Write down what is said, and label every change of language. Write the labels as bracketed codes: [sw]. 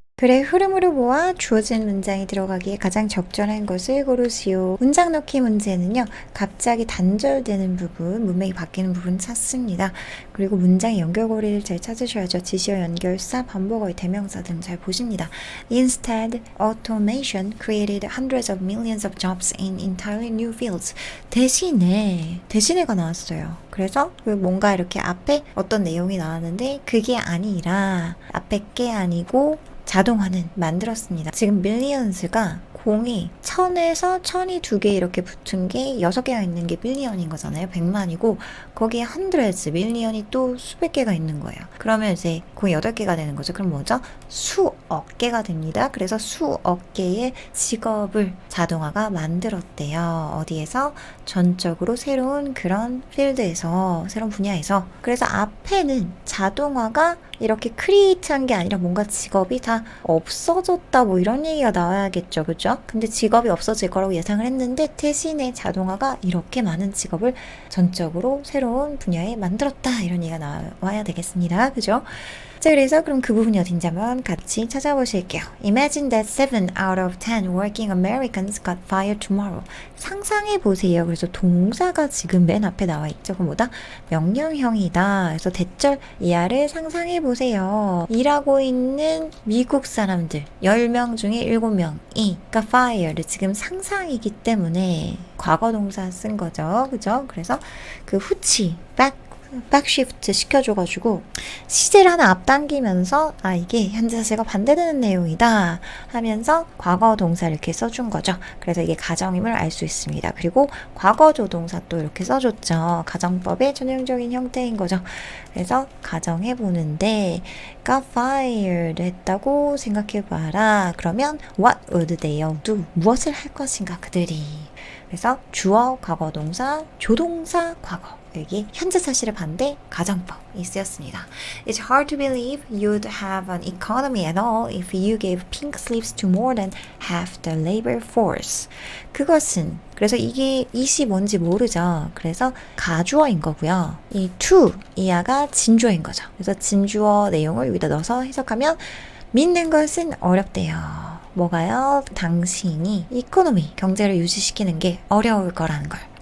[ko] 글의 흐름으로 보아 주어진 문장이 들어가기에 가장 적절한 것을 고르시오. 문장 넣기 문제는요, 갑자기 단절되는 부분, 문맥이 바뀌는 부분 찾습니다. 그리고 문장의 연결고리를 잘 찾으셔야죠. 지시어, 연결사, 반복어의 대명사 등 잘 보십니다. [en] Instead, automation created hundreds of millions of jobs in entirely new fields. [ko] 대신에가 나왔어요. 그래서 뭔가 이렇게 앞에 어떤 내용이 나왔는데 그게 아니라 앞에 게 아니고 자동화는 만들었습니다. 지금 밀리언스가 공이 1000에서 1000이 2개 이렇게 붙은 게 6개가 있는 게 밀리언인 거잖아요. 100만이고 거기에 hundreds, 밀리언이 또 수백 개가 있는 거예요. 그러면 이제 공이 8개가 되는 거죠. 그럼 뭐죠? 수억 개가 됩니다. 그래서 수억 개의 직업을 자동화가 만들었대요. 어디에서? 전적으로 새로운 그런 필드에서, 새로운 분야에서. 그래서 앞에는 자동화가 이렇게 크리에이트한 게 아니라 뭔가 직업이 다 없어졌다 뭐 이런 얘기가 나와야겠죠. 그죠? 근데 직업이 없어질 거라고 예상을 했는데 대신에 자동화가 이렇게 많은 직업을 전적으로 새로운 분야에 만들었다 이런 얘기가 나와야 되겠습니다. 그죠? 자, 그래서 그럼 그 부분이 어딘지 한번 같이 찾아보실게요. [en] Imagine that 7 out of 10 working Americans got fired tomorrow. [ko] 상상해 보세요. 그래서 동사가 지금 맨 앞에 나와 있죠. 그럼 뭐다? 명령형이다. 그래서 대절 이하를 상상해 보세요. 일하고 있는 미국 사람들 10명 중에 7명이 [en] got fired. [ko] 지금 상상이기 때문에 과거 동사 쓴 거죠. 그죠? 그래서 그 후치, 백시프트 시켜줘가지고 시제를 하나 앞당기면서 이게 현재 사실과 반대되는 내용이다 하면서 과거 동사 이렇게 써준 거죠. 그래서 이게 가정임을 알 수 있습니다. 그리고 과거 조동사 또 이렇게 써줬죠. 가정법의 전형적인 형태인 거죠. 그래서 가정해 보는데 [en] got fired [ko] 했다고 생각해봐라. 그러면 [en] what would they all do? [ko] 무엇을 할 것인가 그들이. 그래서 주어, 과거 동사, 조동사, 과거. 여기 현재 사실의 반대 가정법이 쓰였습니다. [en] It's hard to believe you'd have an economy at all if you gave pink slips to more than half the labor force. [ko] 그것은 그래서 이게 이시 뭔지 모르죠. 그래서 가주어인 거고요. 이 to 이하가 진주어인 거죠. 그래서 진주어 내용을 여기다 넣어서 해석하면 믿는 것은 어렵대요. 뭐가요? 당신이 이코노미, 경제를 유지시키는 게 어려울 거라는 걸.